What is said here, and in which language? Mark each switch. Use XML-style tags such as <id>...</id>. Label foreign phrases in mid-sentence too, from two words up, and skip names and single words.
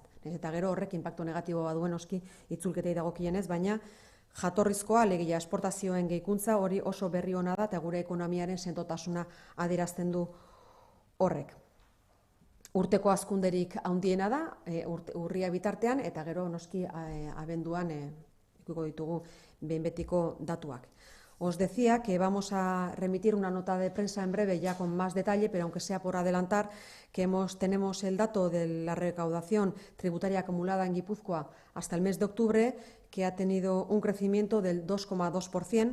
<eu>Eta gero horrek inpaktu negatiboa duen noski itzulketei dagokienez, baina jatorrizkoa alegia esportazioen gehikuntza hori oso berri ona da eta gure ekonomiaren sendotasuna adierazten du horrek. Urteko hazkunderik handiena da, urria bitartean, eta gero noski abenduan ikuiko ditugu behin betiko datuak.</eu> <es>Os decía que vamos a remitir una nota de prensa en breve ya con más detalle, pero aunque sea por adelantar, que tenemos el dato de la recaudación tributaria acumulada en Guipúzcoa hasta el mes de octubre, que ha tenido un crecimiento del 2,2%.</es>